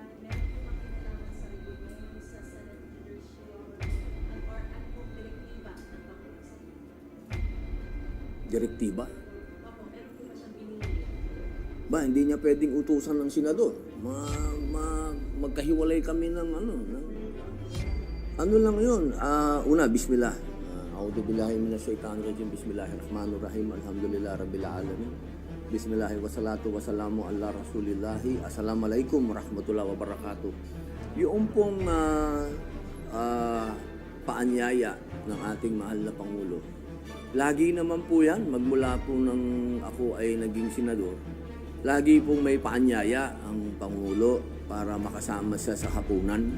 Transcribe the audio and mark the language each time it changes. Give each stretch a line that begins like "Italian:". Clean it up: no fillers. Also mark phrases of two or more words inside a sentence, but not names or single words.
Filipino: Meron po bang kinalaman sa reunion, sa Senate leadership, or ano pong direktiba ng Pangulo sa inyo? Direktiba? Opo, meron po ba siyang binili? Ba, hindi niya pwedeng utusan ng senador. Magkahiwalay kami ng ano lang yun. Una, bismillah.
Arabic: أعوذ بالله من الشيطان الرجيم. بسم الله الرحمن الرحيم. الحمد لله رب العالمين. بسم الله والصلاة والسلام على رسول الله. السلام عليكم ورحمة الله وبركاته.
Filipino: Yung pong paanyaya ng ating mahal na Pangulo, lagi naman po yan, magmula po nang ako ay naging senador, lagi pong may paanyaya ang Pangulo para makasama siya sa hapunan.